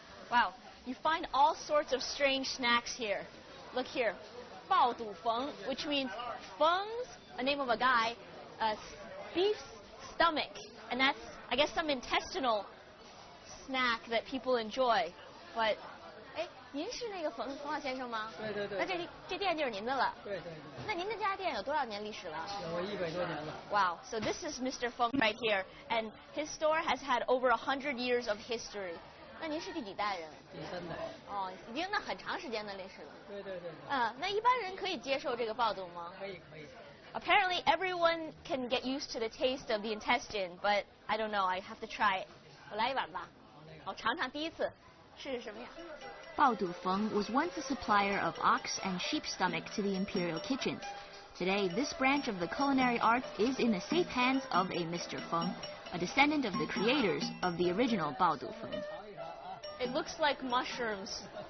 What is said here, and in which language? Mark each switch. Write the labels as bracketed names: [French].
[English] Wow, you find all sorts of strange snacks here. Look here, 爆肚冯, which means Feng's a name of a guy, beef's stomach, and that's, I guess, some intestinal snack that people enjoy. [Chinese] But, 哎，您是那个冯老先生吗？对对对。那这店就是您的了。对对对。那您这家店有多少年历史了？有100多年了。 [English] Wow, so this is Mr. Feng right here, and his store has had over 100 years of history. [Chinese] 那您是第几代人？第3代。哦，已经那很长时间的历史了。对对对。那一般人可以接受这个爆肚吗？可以可以。 [English] Apparently, everyone can get used to the taste of the intestine, but I don't know. I have to try it. [Chinese] 我来一碗吧。我尝尝第一次是什么样。 [English] Bao Du Feng was once a supplier of ox and sheep stomach to the imperial kitchens. Today, this branch of the culinary arts is in the safe hands of a Mr. Feng, a descendant of the creators of the original Bao Du Feng. It looks like mushrooms.